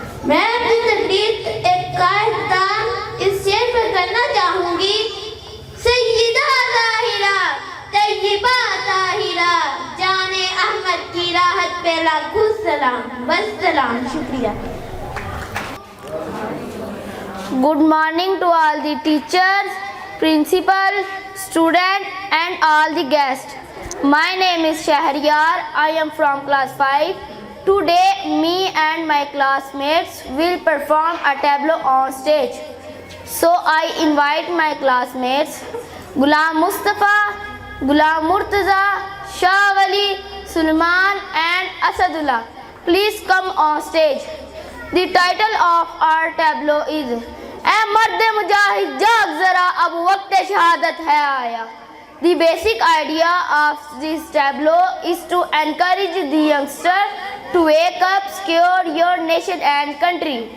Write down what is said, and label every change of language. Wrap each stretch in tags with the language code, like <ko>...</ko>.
<hi>मैं अपनी तकरीर एक कायदान इस शेर पर करना चाहूंगी। सय्यदा ताहिरा तय्यबा ताहिरा जाने अहमद की राहत पे लाखों सलाम। बस सलाम, शुक्रिया।</hi> <en>Good morning to all the teachers, principal, student and all the guests. My name is Shahriyar. I am from class 5. Today me and my classmates will perform a tableau on stage. So I invite my classmates Ghulam Mustafa, Ghulam Murtaza, Shah Wali, Sulman and Asadullah. Please come on stage. The title of our tableau is</en> <hi>"ऐ मर्द मुजाहिद जाग जरा अब वक्त शहादत है आया."</hi> <en>The basic idea of this tableau is to encourage the youngster to wake up, secure your nation and country.</en>